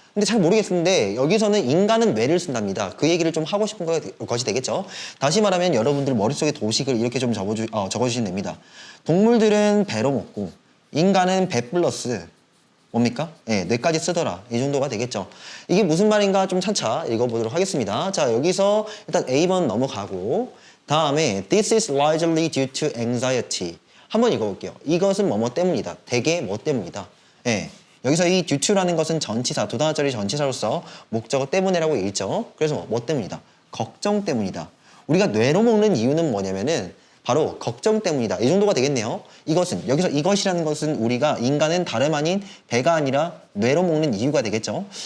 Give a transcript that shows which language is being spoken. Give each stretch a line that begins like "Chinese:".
Korean: 근데 잘 모르겠는데 여기서는 인간은 뇌를 쓴답니다. 그 얘기를 좀 하고 싶은 것이 되겠죠. 다시 말하면 여러분들 머릿속에 도식을 이렇게 좀 적어주시면 됩니다. 동물들은 배로 먹고 인간은 배 플러스 뭡니까? 예, 뇌까지 쓰더라. 이 정도가 되겠죠. 이게 무슨 말인가 좀 차차 읽어보도록 하겠습니다. 자, 여기서 일단 A번 넘어가고 다음에
English: This is largely due to anxiety.
Korean: 한번 읽어볼게요. 이것은 뭐뭐 때문이다. 대개 뭐 때문이다. 예. 여기서 이 due to라는 것은 전치사, 두 단어짜리 전치사로서 목적어 때문에라고 읽죠. 그래서 뭐 때문이다? 걱정 때문이다. 우리가 뇌로 먹는 이유는 뭐냐면은 바로 걱정 때문이다. 이 정도가 되겠네요. 이것은, 여기서 이것이라는 것은 우리가 인간은 다름 아닌 배가 아니라 뇌로 먹는 이유가 되겠죠.